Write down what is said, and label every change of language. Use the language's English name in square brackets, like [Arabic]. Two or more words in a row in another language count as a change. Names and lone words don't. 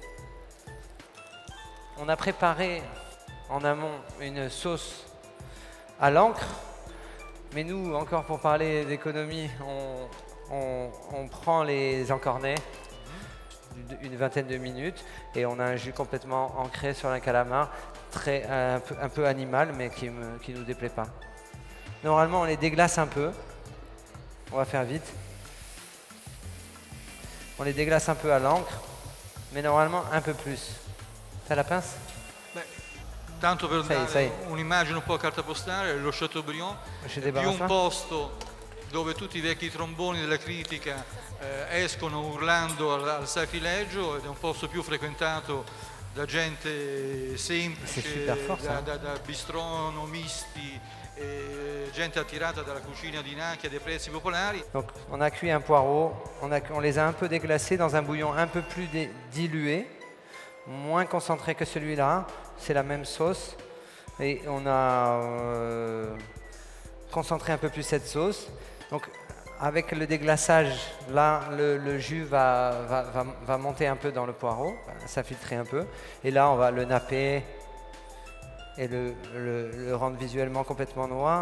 [French] On a préparé en amont une sauce à l'encre, mais nous, encore pour parler d'économie, on prend les encornets une vingtaine de minutes et on a un jus complètement ancré sur un calamar, un peu animal, mais qui ne nous déplaît pas. Normalement, on les déglace un peu. On va faire vite. On les déglace un peu à l'encre, mais normalement un peu plus. T'as la pince? [Italian] Beh, tanto per dare un'immagine un po' a carta postale, lo Chateaubriand è più un posto dove tutti i vecchi tromboni della critica escono urlando al sacrilegio ed è un posto più frequentato da gente semplice, da bistronomisti, gente attirata dalla cucina di nicchia des prezzi popolari. [French] Donc on a cuit un poireau, on les a un peu déglacés dans un bouillon un peu plus dilué, moins concentré que celui-là, c'est la même sauce et on a concentré un peu plus cette sauce. Donc avec le déglaçage, là le jus va monter un peu dans le poireau, s'infiltrer un peu et là on va le napper et le rendre visuellement complètement noir.